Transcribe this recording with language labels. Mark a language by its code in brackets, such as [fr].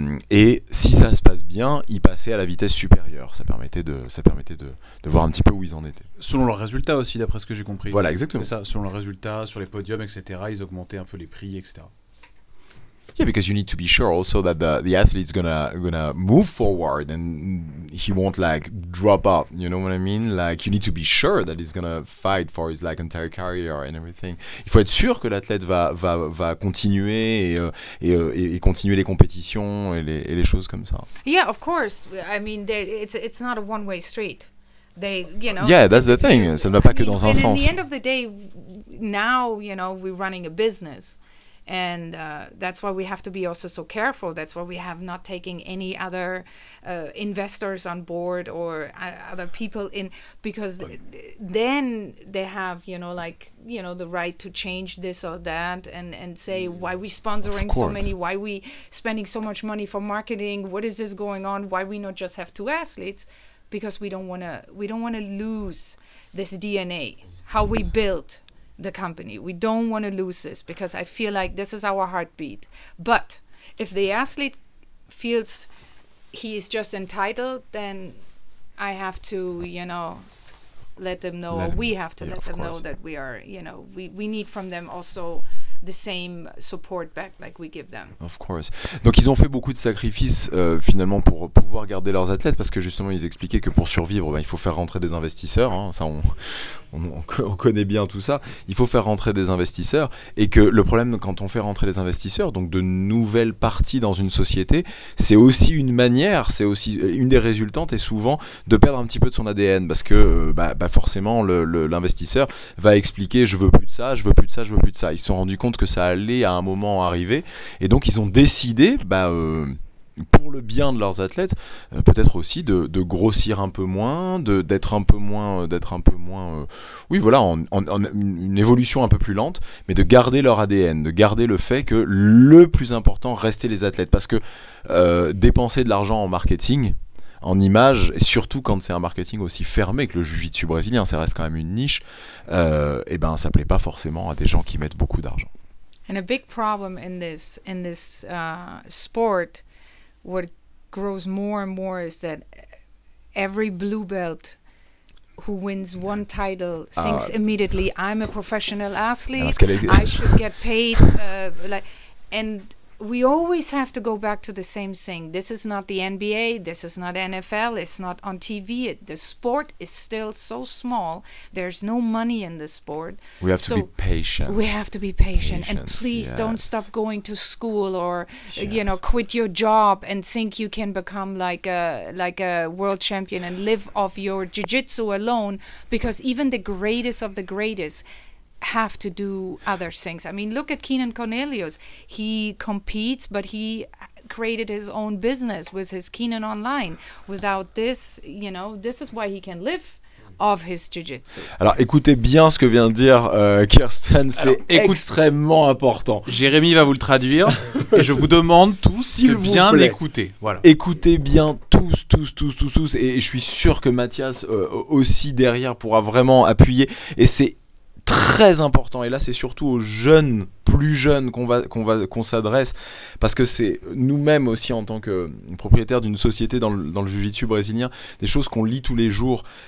[fr] Et si ça se passe bien, ils passaient à la vitesse supérieure. Ça permettait de voir un petit peu où ils en étaient. Selon leurs résultats aussi, d'après ce que j'ai compris. Voilà, exactement. C'est ça, selon leurs résultats, sur les podiums, etc., ils augmentaient un peu les prix, etc. [en] Yeah, because you need to be sure also that the athlete's gonna move forward and he won't like drop off. You know what I mean? Like you need to be sure that he's gonna fight for his like entire career and everything. [fr] Il faut être sûr que l'athlète va continuer et continuer les compétitions et les choses comme ça. [en] Yeah, of course. I mean, it's not a one-way street. They, you know. Yeah, that's the thing. [fr] Ça ne va pas que dans un sens. [en] At the end of the day, now, you know, we're running a business. And that's why we have to be also so careful. That's why we have not taken any other investors on board or other people in, because then they have, you know, like, you know, the right to change this or that and say, why we sponsoring so many, why we spending so much money for marketing, what is this going on, why we not just have 2 athletes, because we don't want to lose this DNA, how we built the company. We don't want to lose this, because I feel like this is our heartbeat. But if the athlete feels he is just entitled, then I have to, you know, let them know, or we have to let them know that we are, you know, we need from them also the same support back like we give them. Of course. [fr] Donc ils ont fait beaucoup de sacrifices finalement pour pouvoir garder leurs athlètes, parce que justement ils expliquaient que pour survivre, il faut faire rentrer des investisseurs, ça on connaît bien tout ça, il faut faire rentrer des investisseurs, et que le problème quand on fait rentrer des investisseurs, donc de nouvelles parties dans une société, c'est aussi une manière, c'est aussi une des résultantes, et souvent de perdre un petit peu de son ADN, parce que forcément l'investisseur va expliquer je veux plus de ça, je veux plus de ça, je veux plus de ça. Ils se sont rendus compte que ça allait à un moment arriver, et donc ils ont décidé pour le bien de leurs athlètes, peut-être aussi de grossir un peu moins, d'être un peu moins, oui voilà, en une évolution un peu plus lente, mais de garder leur ADN, de garder le fait que le plus important restait les athlètes, parce que dépenser de l'argent en marketing, en image, et surtout quand c'est un marketing aussi fermé que le jiu-jitsu brésilien, ça reste quand même une niche, ça plaît pas forcément à des gens qui mettent beaucoup d'argent. [en] And a big problem in this sport, what grows more and more is that every blue belt who wins one title thinks immediately, I'm a professional athlete, I should get paid, and we always have to go back to the same thing. This is not the NBA, this is not NFL, it's not on TV. The sport is still so small. There's no money in the sport. We have to be patient. We have to be patient. And please don't stop going to school or, quit your job and think you can become like a world champion and live off your jiu-jitsu alone, because even the greatest of the greatest have to do other things. I mean, look at Keenan Cornelius. He competes, but he created his own business with his Keenan Online. Without this, this is why he can live of his jiu-jitsu. [fr] Alors écoutez bien ce que vient de dire Kirsten, c'est extrêmement important. Jérémy va vous le traduire et je vous demande tous de bien l'écouter. Voilà. Écoutez bien tous et je suis sûr que Mathias aussi derrière pourra vraiment appuyer, et c'est très important, et là c'est surtout aux jeunes, plus jeunes qu'on s'adresse, parce que c'est nous-mêmes aussi en tant que propriétaires d'une société dans le jiu-jitsu brésilien, des choses qu'on lit tous les jours.